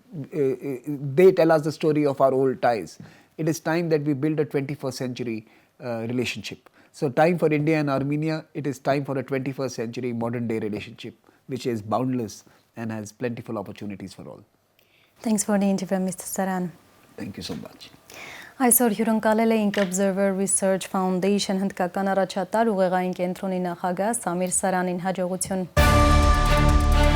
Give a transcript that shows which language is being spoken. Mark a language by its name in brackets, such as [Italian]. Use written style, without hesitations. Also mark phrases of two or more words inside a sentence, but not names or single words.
[English] They tell us the story of our old ties. It is time that we build a 21st century relationship. So time for India and Armenia, it is time for a 21st century modern day relationship which is boundless and has plentiful opportunities for all. Thanks for the interview, Mr. Saran. Thank you so much. [Armenian] Այսօր հյուրընկալել էինք Observer Research Foundation հնդկական առաջատար ուղեղային կենտրոնի նախագահ Samir Saranին հաջողություն։